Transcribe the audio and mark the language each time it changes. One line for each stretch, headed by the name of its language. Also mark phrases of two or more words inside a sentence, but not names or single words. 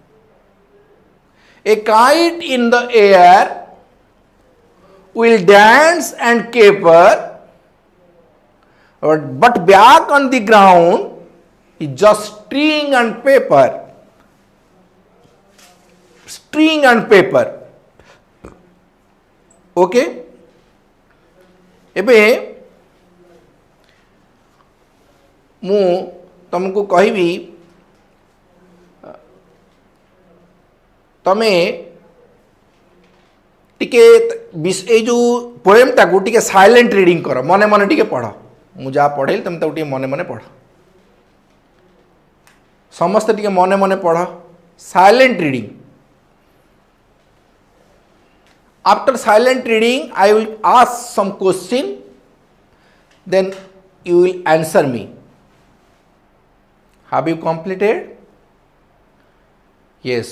English: A kite in the air will dance and caper, but back on the ground is just string and paper. String and paper. Okay?
Odia: ଏବେ ମୁ ତୁମକୋ କହବି ତମେ ଟିକେ ଏ ଯୋ ପୋଏମ ଟାକୁ ଟିକେ
English: silent reading
Odia: କର ମନେ ମନେ ଟିକେ ପଢ଼ ମୁ ଯା ପଢ଼େଲ ତୁମ ତୋ ଟିକେ ମନେ ମନେ ପଢ଼ ସମସ୍ତ ଟିକେ ମନେ ମନେ ପଢ଼
English: silent reading. After silent reading, I will ask some question, then you will answer me. Have you completed? Yes.